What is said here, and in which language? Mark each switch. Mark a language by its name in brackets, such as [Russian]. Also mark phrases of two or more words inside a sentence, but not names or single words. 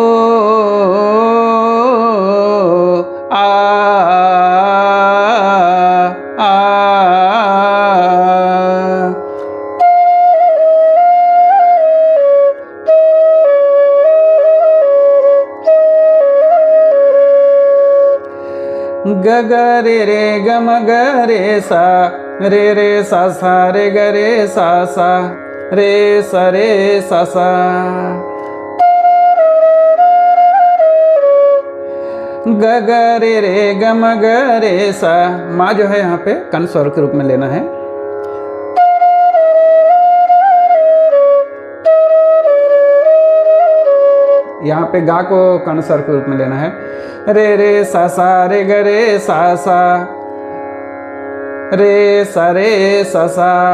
[Hindi] आ आ, ग ग रे ग म ग रे सा सा रे ग रे सा रे सा सा, ग ग रे ग म ग रे सा। माँ जो है यहाँ पे कर्ण स्वर के रूप में लेना है। यहाँ पे गा को कर्ण स्वर के रूप में लेना है। रे सा रे ग रे सा रे सा सा।